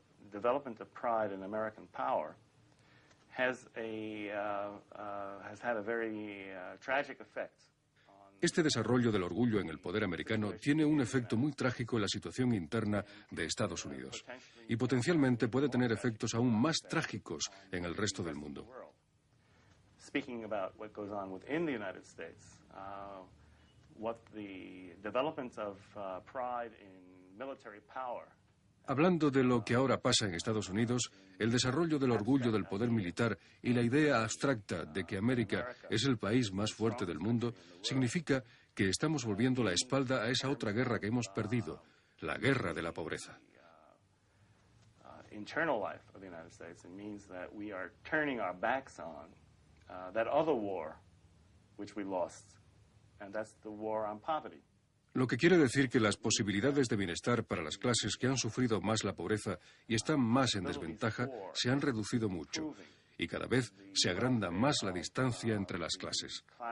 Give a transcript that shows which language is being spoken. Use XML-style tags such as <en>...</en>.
<en>Development of pride in American power has had a very tragic effect.</en> <es>Este desarrollo del orgullo en el poder americano tiene un efecto muy trágico en la situación interna de Estados Unidos y potencialmente puede tener efectos aún más trágicos en el resto del mundo.</es> <en>Speaking about what goes on within the United States, what the development of pride in military power.</en> <es>Hablando de lo que ahora pasa en Estados Unidos, el desarrollo del orgullo del poder militar y la idea abstracta de que América es el país más fuerte del mundo significa que estamos volviendo la espalda a esa otra guerra que hemos perdido, la guerra de la pobreza.</es> <en>Internal life of the United States, it means that we are turning our backs on that other war which we lost, and that's the war on poverty.</en> <es>Lo que quiere decir que las posibilidades de bienestar para las clases que han sufrido más la pobreza y están más en desventaja se han reducido mucho y cada vez se agranda más la distancia entre las clases.</es>